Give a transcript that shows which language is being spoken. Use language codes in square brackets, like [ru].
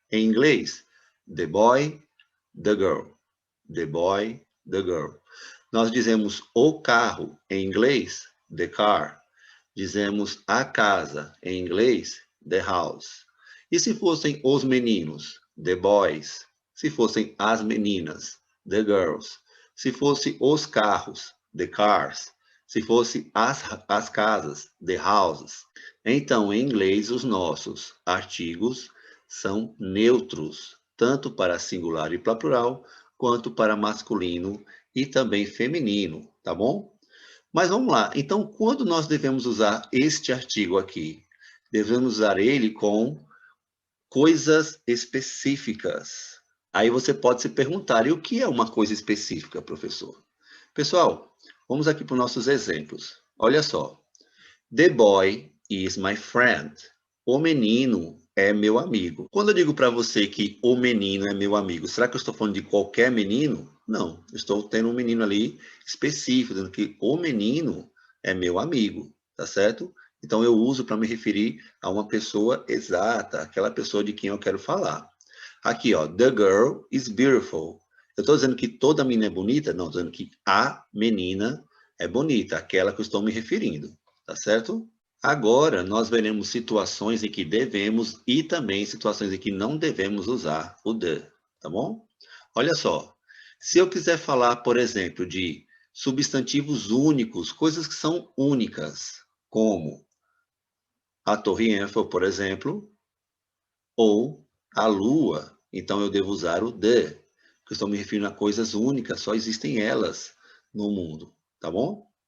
[pt] Em inglês, [en] the boy, the girl. The boy, the girl. [pt] Nós dizemos o carro em inglês, the car. Dizemos a casa em inglês, the house. E se fossem os meninos, the boys. Se fossem as meninas, the girls. Se fossem os carros, the cars. Se fossem as casas, the houses. Então, em inglês, os nossos artigos são neutros, tanto para singular e para plural, quanto para masculino e também feminino, tá bom? Mas vamos lá. Então, quando nós devemos usar este artigo aqui? Devemos usar ele com coisas específicas. Aí você pode se perguntar, e o que é uma coisa específica, professor? Pessoal, vamos aqui para os nossos exemplos. Olha só. [en] The boy is my friend. [pt] O menino é meu amigo. Quando eu digo para você que o menino é meu amigo, será que eu estou falando de qualquer menino? Não, eu estou tendo um menino ali específico, dizendo que o menino é meu amigo, tá certo? Então eu uso para me referir a uma pessoa exata, aquela pessoa de quem eu quero falar. Aqui, ó, [en] the girl is beautiful. [pt] Eu estou dizendo que toda menina é bonita? Não, estou dizendo que a menina é bonita, aquela que eu estou me referindo, tá certo? Agora, nós veremos situações em que devemos e também situações em que não devemos usar o the, tá bom? Olha só, se eu quiser falar, por exemplo, de substantivos únicos, coisas que são únicas, como a Torre Eiffel, por exemplo, ou a Lua, então eu devo usar o the, porque eu estou me referindo a coisas únicas, só existem elas no mundo, tá bom?